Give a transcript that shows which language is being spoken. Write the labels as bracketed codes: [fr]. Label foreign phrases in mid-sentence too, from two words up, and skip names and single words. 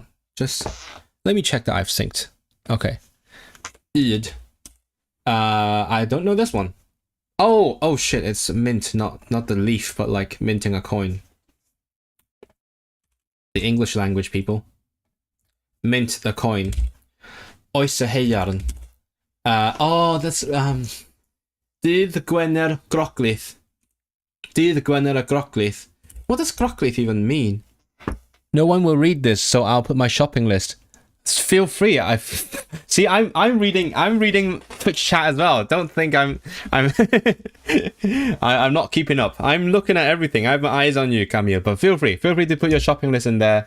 [en] Just let me check that I've synced. Okay. I don't know this one. Oh shit! It's mint, not the leaf, but like minting a coin. The English language, people. Mint the coin. [cy] Oes y haearn. [en] That's [cy] Dydd Gwener Groglith. Dydd Gwener Groglith. [en] What does Groglith even mean? No one will read this, so I'll put my shopping list. Feel free. I'm reading Twitch chat as well. Don't think I'm I'm not keeping up. I'm looking at everything. I have my eyes on you, Kamil. But feel free to put your shopping list in there.